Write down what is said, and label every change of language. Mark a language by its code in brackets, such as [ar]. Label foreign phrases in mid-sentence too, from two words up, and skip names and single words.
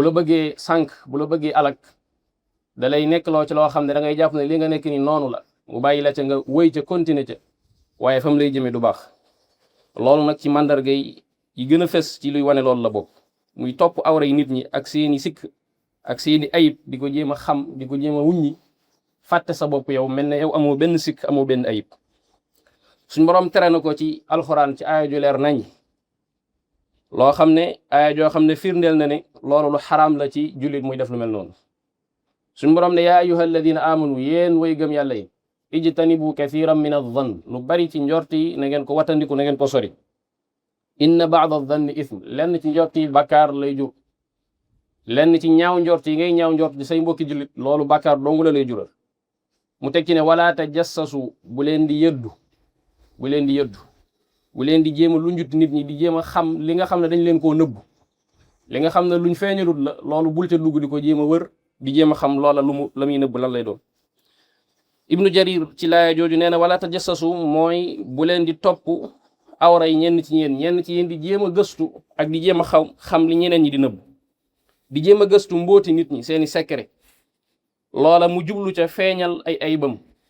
[wo] la bëggee sànq bu la bëggee alak da lay nekk loo ci loo xam ne da ngay jàpp ne li nga nekk ni noonu la mu bàyyi la ca nga wëy ca continuer ca waaye fa mu lay jëmee du baax loolu nag ci màndargay yi gën a fes ci luy wane loolu la bokk muy topp awra yi nit ñi ak seeni sikk ak seeni ayib di ko jéem a xam di ko jéem a wuññi fàtte sa bopp yow mel ne yow amoo benn sikk amoo benn ayib suñ boroom tere na ko ci alxuraan ci aaya ju leer nañ loo xam ne aaya joo xam ne firndeel na ne loolu lu xaraam la ci jullit muy def lu mel noonu suñ boroom ne [ar] يا أيها الذين آمنوا [wo] yéen way gëm yàlla yi [ar] اجتنبوا كثيرا من الظن [wo] lu bari ci njort yi na ngeen ko watandiku na ngeen ko sori [ar] إن بعض الظن إثم [wo] lenn ci njort yi bàkkaar lay jur lenn ci ñaaw njort yi ngay ñaaw njort di say mbokki jullit loolu bàkkaar dongu la lay jural mu teg ci ne [ar] ولا تجسسوا [wo] bu leen di yëddu bu leen di jéem a lunjut nit ñi di jéem a xam li nga xam ne dañ leen koo nëbbu li nga xam ne luñ feeñalut la loolu bul ca dugg di ko jéem a wër di jéem a xam loola la muy nëbbu lan lay doon ibnu jarir ci laaya jooju nee na [ar] ولا تجسسوا [wo] mooy bu leen di topp awra yi ñenn ci yéen di jéem a gëstu ak di jéem a xam li ñeneen ñi di nëbbu di jéem a gëstu mbooti nit ñi seeni secret loola mu jublu ca feeñal ay ayibam